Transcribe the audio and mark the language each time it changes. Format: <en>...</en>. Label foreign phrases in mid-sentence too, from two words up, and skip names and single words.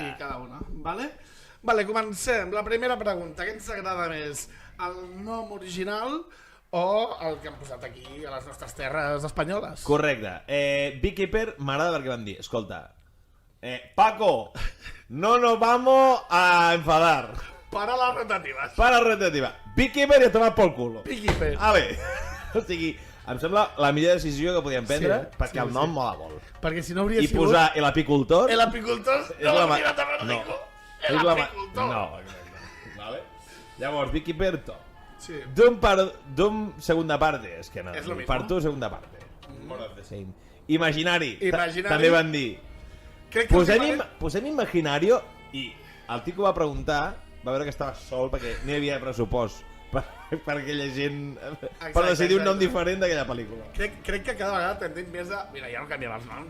<ca>I cada una, vale, comencem. La primera pregunta, què ens agrada més? El nom original o el que han posat aquí a les nostres terres espanyoles? Correcte. Beekeeper m'agrada perquè van dir, escolta, Paco,</ca> <es>no nos vamos a enfadar. Para las rotativas.</es> <ca>Beekeeper i a tomar pel culo. Beekeeper. O sigui, em sembla la millor decisió que podíem prendre perquè el nom mola molt. Perquè si no hauria sigut... I posar el apicultor... El apicultor no l'hauria de Francisco. El apicultor. No. Vale. Llavors, Beekeeper, top. Sí.</ca> <es>Doom segunda parte.</es> <ca>És que no.</ca> <es>És lo mismo. Part 2, segunda parte.</es> <ca>Imaginari. També van dir. Posem Imaginario i el tio que va preguntar va veure que estava sol perquè no hi havia pressupost per aquella gent per decidir un nom diferent d'aquella pel·lícula. Crec que cada vegada tendim més a... Mira, ja no canviem els noms.</ca>